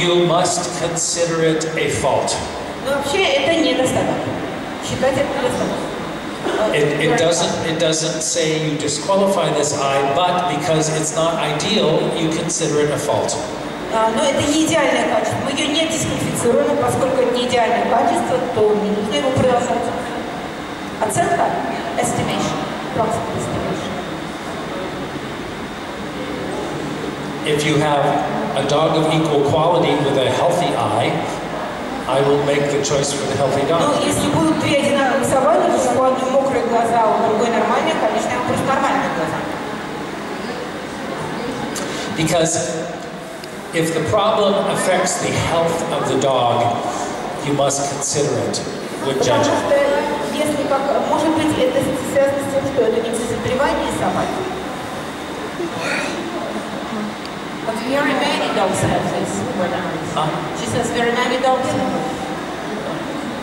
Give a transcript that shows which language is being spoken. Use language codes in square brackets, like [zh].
[en] You must consider it a fault. [ru] Но вообще это недостаток. Считать это недостаток. [en] It doesn't say you disqualify this eye, but because it's not ideal, you consider it a fault. [ru] Но это не идеальное качество. Мы ее не дисквалифицируем, поскольку это не идеальное качество, то не нужно его продолжать. Оценка? [en] Estimation. Approximate estimation. If you have a dog of equal quality with a healthy eye, I will make the choice for the healthy dog. [ru] Ну, если будут две одинаковые собаки, у одной мокрые глаза, у другой нормальные, конечно, я просто нормальные глаза. [en] Because if the problem affects the health of the dog, you must consider it when judging. [ru] Если как, может быть, это связано с тем, что это не заболевание собаки. [en] But very many dogs have this. She says very many dogs have it.